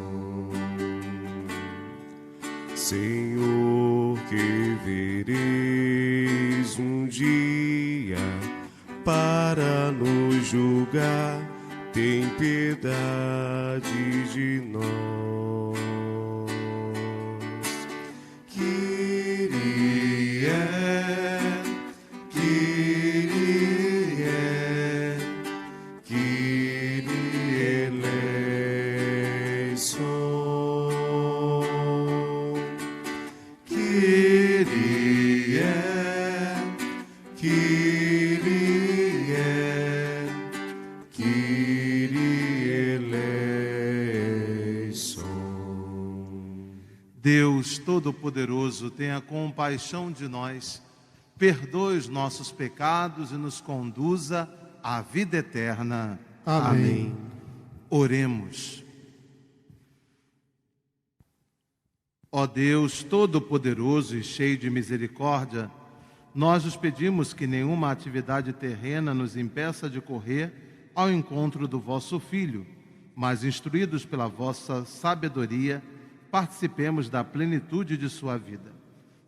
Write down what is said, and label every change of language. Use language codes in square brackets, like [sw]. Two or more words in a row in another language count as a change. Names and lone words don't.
[pt] Senhor, que vereis um dia para nos julgar, tem piedade de nós. [el] Κύριε, Κύριε, Κύριε ελέησον. Κύριε, Κύριε, Κύριε ελέησον. [pt] Deus Todo-Poderoso, tenha compaixão de nós, perdoe os nossos pecados e nos conduza à vida eterna. Amém. Oremos. Ó Deus Todo-Poderoso e cheio de misericórdia, nós os pedimos que nenhuma atividade terrena nos impeça de correr ao encontro do vosso Filho, mas instruídos pela vossa sabedoria, participemos da plenitude de sua vida.